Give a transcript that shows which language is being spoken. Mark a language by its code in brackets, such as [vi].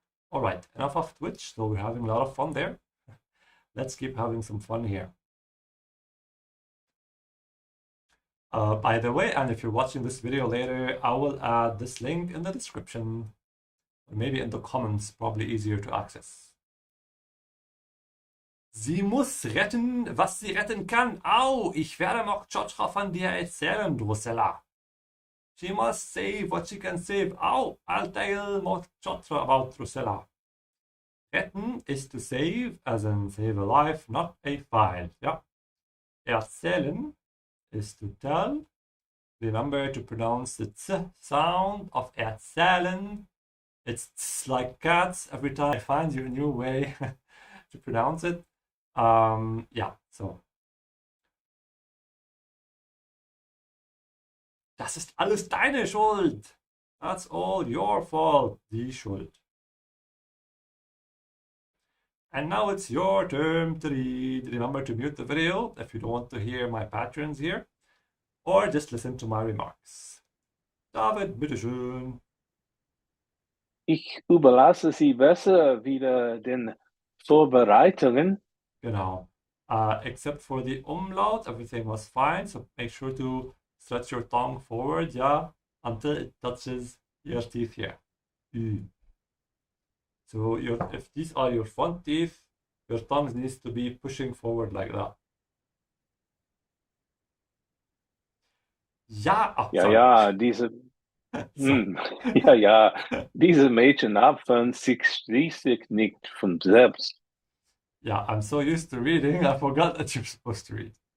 [en] All right, enough of Twitch. So we're having a lot of fun there. Let's keep having some fun here. By the way, and if you're watching this video later, I will add this link in the description, or maybe in the comments, probably easier to access. [de] Sie muss retten, was sie retten kann. Au, ich werde Mok Chotra von dir erzählen, Drusilla. [en] She must save what she can save. Oh, I'll tell Mokchotra about Drusilla. Retten is to save, as in save a life, not a file. Yeah. Erzählen is to tell. Remember to pronounce the t sound of erzählen. It's like cats. Every time I find you a new way to pronounce it. Yeah, so. [de] Das ist alles deine Schuld. [en] That's all your fault. Die Schuld. And now it's your turn to read. Remember to mute the video if you don't want to hear my patterns here. Or just listen to my remarks. [de] David, bitteschön. Ich überlasse Sie besser wieder den Vorbereitungen. Genau. [en] Except for the umlaut, everything was fine. So make sure to stretch your tongue forward, yeah, until it touches your teeth here. Ü. So if these are your front teeth, your tongue needs to be pushing forward like that. Ja, ach, Ja, sorry. [de] ja, diese, ja, diese Mädchen haben sich schließlich nicht von selbst. [en] Yeah, I'm so used to reading, I forgot that you're supposed to read.